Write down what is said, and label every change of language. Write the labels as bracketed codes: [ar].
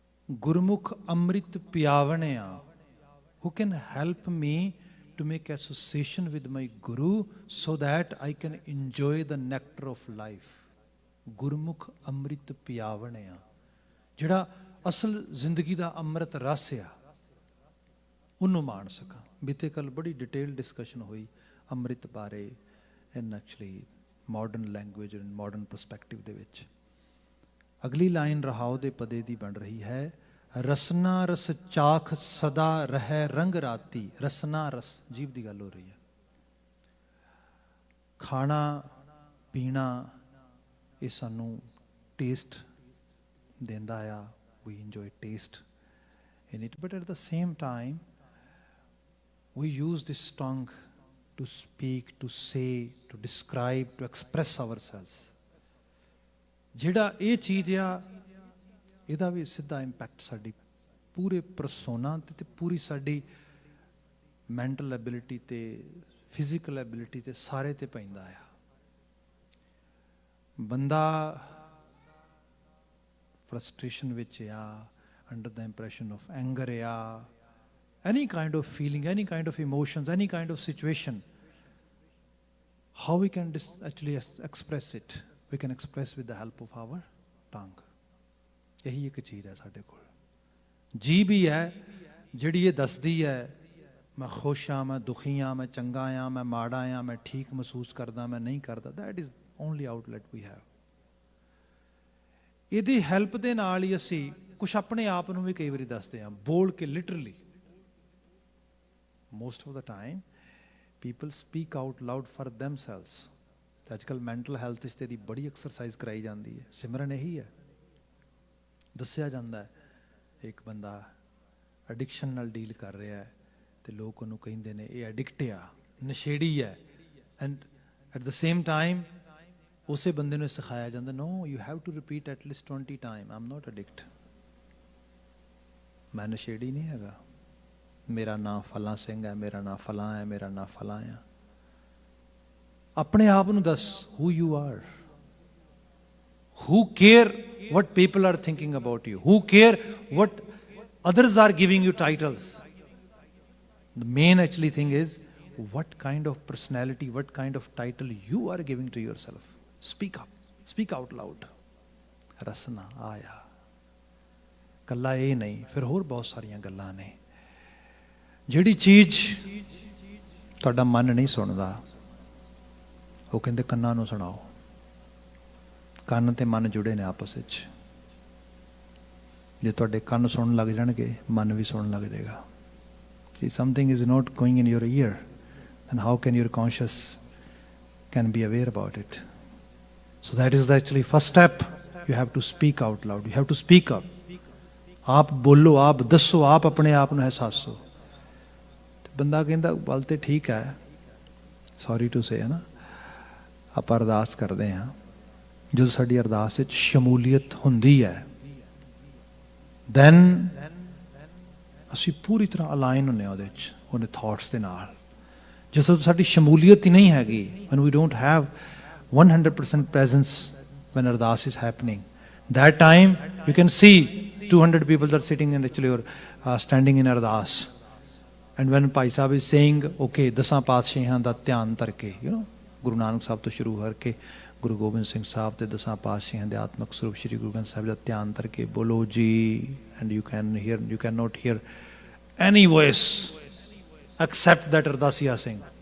[pa] Gurmukh Amrit ਪਿਆਵਣਿਆ, [en] who can help me to make association with my Guru so that I can enjoy the nectar of life. [pa] ਗੁਰਮੁਖ ਅੰਮ੍ਰਿਤ ਪਿਆਵਣਿਆ, ਜਿਹੜਾ ਅਸਲ ਜ਼ਿੰਦਗੀ ਦਾ ਅੰਮ੍ਰਿਤ ਰਸ ਆ, ਉਹਨੂੰ ਮਾਣ ਸਕਾਂ। ਬੀਤੇ ਕੱਲ ਬੜੀ ਡਿਟੇਲ ਡਿਸਕਸ਼ਨ ਹੋਈ ਅੰਮ੍ਰਿਤ ਬਾਰੇ, [en] in actually modern language and modern perspective [pa] ਦੇ ਵਿੱਚ। ਅਗਲੀ ਲਾਈਨ ਰਹਾਉ ਦੇ ਪਦੇ ਦੀ ਬਣ ਰਹੀ ਹੈ, ਰਸਨਾ ਰਸ ਚਾਖ ਸਦਾ ਰਹਿ ਰੰਗ ਰਾਤੀ। ਰਸਨਾ ਰਸ, ਜੀਭ ਦੀ ਗੱਲ ਹੋ ਰਹੀ ਹੈ। ਖਾਣਾ ਪੀਣਾ ਇਹ ਸਾਨੂੰ ਟੇਸਟ ਦਿੰਦਾ ਆ, [en] We enjoy taste in it, but at the same time we use this tongue to speak, to say, to describe, to express ourselves. [pa] ਜਿਹੜਾ ਇਹ ਚੀਜ਼ ਆ, ਇਹਦਾ ਵੀ ਸਿੱਧਾ ਇੰਪੈਕਟ ਸਾਡੀ ਪੂਰੇ ਪਰਸੋਨਾ 'ਤੇ ਪੂਰੀ ਸਾਡੀ ਮੈਂਟਲ ਐਬਿਲਿਟੀ 'ਤੇ, ਫਿਜ਼ੀਕਲ ਐਬਿਲਿਟੀ 'ਤੇ, ਸਾਰੇ 'ਤੇ ਪੈਂਦਾ ਆ। ਬੰਦਾ ਫਰਸਟ੍ਰੇਸ਼ਨ ਵਿੱਚ ਆ, [en] Under the impression of anger ਆ, any kind of feeling, any kind of emotions, any kind of situation, how we can actually express it? We can express with the help of our tongue. [pa] ਇਹੀ ਇੱਕ ਚੀਜ਼ ਹੈ ਸਾਡੇ ਕੋਲ। ਜੀਭ ਹੀ ਹੈ ਜਿਹੜੀ ਇਹ ਦੱਸਦੀ ਹੈ ਮੈਂ ਖੁਸ਼ ਹਾਂ, ਮੈਂ ਦੁਖੀ ਹਾਂ, ਮੈਂ ਚੰਗਾ ਹਾਂ, ਮੈਂ ਮਾੜਾ ਹਾਂ, ਮੈਂ ਠੀਕ ਮਹਿਸੂਸ ਕਰਦਾ, ਮੈਂ ਨਹੀਂ ਕਰਦਾ। [en] That is only outlet we have. [pa] ਇਹਦੀ ਹੈਲਪ ਦੇ ਨਾਲ ਹੀ ਅਸੀਂ ਕੁਛ ਆਪਣੇ ਆਪ ਨੂੰ ਵੀ ਕਈ ਵਾਰੀ ਦੱਸਦੇ ਹਾਂ, ਬੋਲ ਕੇ, literally. [en] Most of the time people speak out loud for themselves. [pa] ਤੇ ਅੱਜ ਕੱਲ੍ਹ ਮੈਂਟਲ ਹੈਲਥ 'ਚ ਇਹਦੀ ਬੜੀ ਐਕਸਰਸਾਈਜ਼ ਕਰਾਈ ਜਾਂਦੀ ਹੈ। ਸਿਮਰਨ ਇਹੀ ਹੈ। ਦੱਸਿਆ ਜਾਂਦਾ ਹੈ ਇੱਕ ਬੰਦਾ ਐਡਿਕਸ਼ਨ ਨਾਲ ਡੀਲ ਕਰ ਰਿਹਾ ਹੈ, ਅਤੇ ਲੋਕ ਉਹਨੂੰ ਕਹਿੰਦੇ ਨੇ ਇਹ ਐਡਿਕਟ ਆ, ਨਸ਼ੇੜੀ ਹੈ, [en] and at the same time [pa] ਉਸੇ ਬੰਦੇ ਨੂੰ ਸਿਖਾਇਆ ਜਾਂਦਾ, [en] No you have to repeat at least 20 time, I am not addict. [pa] ਮੈਂ ਨਸ਼ੇੜੀ ਨਹੀਂ ਹੈਗਾ, ਮੇਰਾ ਨਾਂ ਫਲਾਂ ਸਿੰਘ ਹੈ, ਮੇਰਾ ਨਾਂ ਫਲਾਂ ਹੈ, ਮੇਰਾ ਨਾਂ ਫਲਾਂ ਆ। ਆਪਣੇ ਆਪ ਨੂੰ ਦੱਸ, [en] who you are. Who care what people are thinking about you? Who care what others are giving you titles? The main actually thing is what kind of personality, what kind of title you are giving to yourself. Speak up, speak out loud. [pa] ਰਸਨਾ ਆਇਆ। ਕੱਲਾ ਇਹ ਨਹੀਂ, ਫਿਰ ਹੋਰ ਬਹੁਤ ਸਾਰੀਆਂ ਗੱਲਾਂ ਨੇ। ਜਿਹੜੀ ਚੀਜ਼ ਤੁਹਾਡਾ ਮਨ ਨਹੀਂ ਸੁਣਦਾ, ਉਹ ਕਹਿੰਦੇ ਕੰਨਾਂ ਨੂੰ ਸੁਣਾਓ। ਕੰਨ ਤੇ ਮਨ ਜੁੜੇ ਨੇ ਆਪਸ ਵਿੱਚ। ਜੇ ਤੁਹਾਡੇ ਕੰਨ ਸੁਣਨ ਲੱਗ ਜਾਣਗੇ, ਮਨ ਵੀ ਸੁਣਨ ਲੱਗ ਜਾਏਗਾ। [en] If something is not going in your ear, then how can your conscious can be aware about it? So that is the actually first step. You have to speak out loud. You have to speak up. [pa] आप बोलो, आप दसो, आप अपने आप ਨੂੰ ਅਹਿਸਾਸੋ। ਤੇ ਬੰਦਾ ਕਹਿੰਦਾ ਗੱਲ ਤੇ ਠੀਕ ਹੈ, [en] sorry to say, [pa] ਹੈ ਨਾ। ਆਪਾਂ ਅਰਦਾਸ ਕਰਦੇ ਹਾਂ, ਜਦੋਂ ਸਾਡੀ ਅਰਦਾਸ ਵਿੱਚ ਸ਼ਮੂਲੀਅਤ ਹੁੰਦੀ ਹੈ, ਦੈਨ ਅਸੀਂ ਪੂਰੀ ਤਰ੍ਹਾਂ ਅਲਾਈਨ ਹੁੰਦੇ ਹਾਂ ਉਹਦੇ 'ਚ, ਉਹਨੇ ਥਾਟਸ ਦੇ ਨਾਲ। ਜਦੋਂ ਸਾਡੀ ਸ਼ਮੂਲੀਅਤ ਹੀ ਨਹੀਂ ਹੈਗੀ, [en] when we don't have 100% presence when ardas is happening, that time you can see 200 people that are sitting in actually or standing in ardas, and when Bhai Sahib is saying okay [pa] ਦਸਾਂ ਪਾਤਸ਼ਾਹਾਂ ਦਾ ਧਿਆਨ ਧਰ ਕੇ, [en] you know, [pa] Guru Nanak Sahib ਤੋਂ ਸ਼ੁਰੂ ਕਰਕੇ ਗੁਰੂ ਗੋਬਿੰਦ ਸਿੰਘ ਸਾਹਿਬ ਤੇ ਦਸਾਂ ਪਾਤਸ਼ਾਹਾਂ ਦੇ ਆਤਮਿਕ ਸਰੂਪ ਸ਼੍ਰੀ ਗੁਰੂ ਗ੍ਰੰਥ ਸਾਹਿਬ ਦਾ ਧਿਆਨ ਧਰ ਕੇ ਬੋਲੋ ਜੀ, [en] and you cannot hear any voice except that Ardasiya Singh.